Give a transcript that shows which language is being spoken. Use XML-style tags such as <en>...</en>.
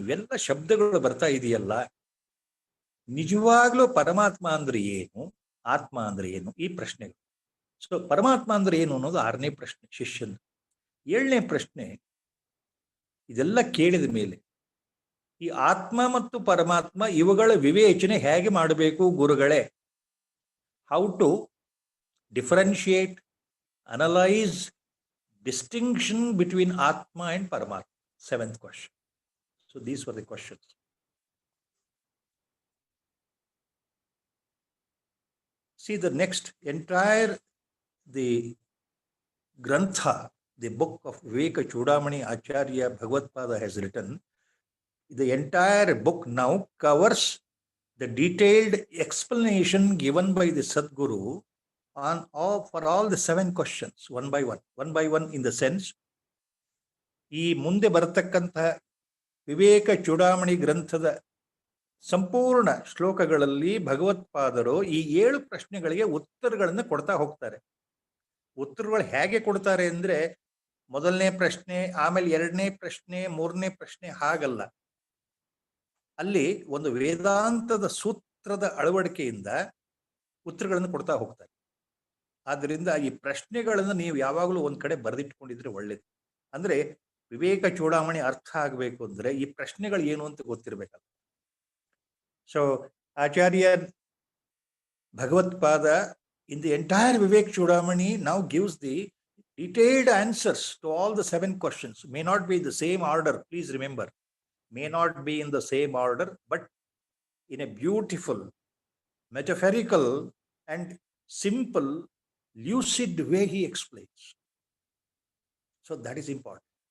<kn>ಇವೆಲ್ಲ ಶಬ್ದಗಳು ಬರ್ತಾ ಇದೆಯಲ್ಲ, ನಿಜವಾಗ್ಲೂ ಪರಮಾತ್ಮ ಅಂದ್ರೆ ಏನು, ಆತ್ಮ ಅಂದ್ರೆ ಏನು? ಈ ಪ್ರಶ್ನೆಗಳು. ಸೊ ಪರಮಾತ್ಮ ಅಂದ್ರೆ ಏನು ಅನ್ನೋದು 6ನೇ ಪ್ರಶ್ನೆ ಶಿಷ್ಯನ. 7ನೇ ಪ್ರಶ್ನೆ, ಇದೆಲ್ಲ ಕೇಳಿದ ಮೇಲೆ ಈ ಆತ್ಮ ಮತ್ತು ಪರಮಾತ್ಮ ಇವುಗಳ ವಿವೇಚನೆ ಹೇಗೆ ಮಾಡಬೇಕು ಗುರುಗಳೇ?</kn> <en>How to differentiate, analyse, distinction between Atma and Paramatma. 7th question. So these were the questions. See the next entire, the Grantha, the book of Viveka Chudamani Acharya Bhagavad-pada has written. The entire book now covers the detailed explanation given by the Sadguru on for all the 7 questions, one by one in the sense,</en> <kn>ಈ ಮುಂದೆ ಬರತಕ್ಕಂತಹ ವಿವೇಕ ಚೂಡಾಮಣಿ ಗ್ರಂಥದ ಸಂಪೂರ್ಣ ಶ್ಲೋಕಗಳಲ್ಲಿ ಭಗವತ್ಪಾದರು ಈ 7 ಪ್ರಶ್ನೆಗಳಿಗೆ ಉತ್ತರಗಳನ್ನು ಕೊಡ್ತಾ ಹೋಗ್ತಾರೆ. ಉತ್ತರಗಳು ಹೇಗೆ ಕೊಡ್ತಾರೆ ಅಂದ್ರೆ, ಮೊದಲನೇ ಪ್ರಶ್ನೆ, ಆಮೇಲೆ 2ನೇ ಪ್ರಶ್ನೆ, 3ನೇ ಪ್ರಶ್ನೆ ಹಾಗಲ್ಲ. ಅಲ್ಲಿ ಒಂದು ವೇದಾಂತದ ಸೂತ್ರದ ಅಳವಡಿಕೆಯಿಂದ ಉತ್ತರಗಳನ್ನು ಕೊಡ್ತಾ ಹೋಗ್ತಾರೆ. ಆದ್ದರಿಂದ ಈ ಪ್ರಶ್ನೆಗಳನ್ನು ನೀವು ಯಾವಾಗಲೂ ಒಂದ್ ಕಡೆ ಬರೆದಿಟ್ಕೊಂಡಿದ್ರೆ ಒಳ್ಳೇದು. ಅಂದ್ರೆ ವಿವೇಕ ಚೂಡಾಮಣಿ ಅರ್ಥ ಆಗಬೇಕು ಅಂದ್ರೆ ಈ ಪ್ರಶ್ನೆಗಳು ಏನು ಅಂತ ಗೊತ್ತಿರಬೇಕಲ್ಲ.</kn> <en>So Acharya Bhagavatpada in the entire Vivek Chudamani now gives the detailed answers to all the 7 questions. May not be the same order, please remember. May not be in the same order, but in a beautiful, metaphorical and simple, lucid way he explains. So that is important.</en>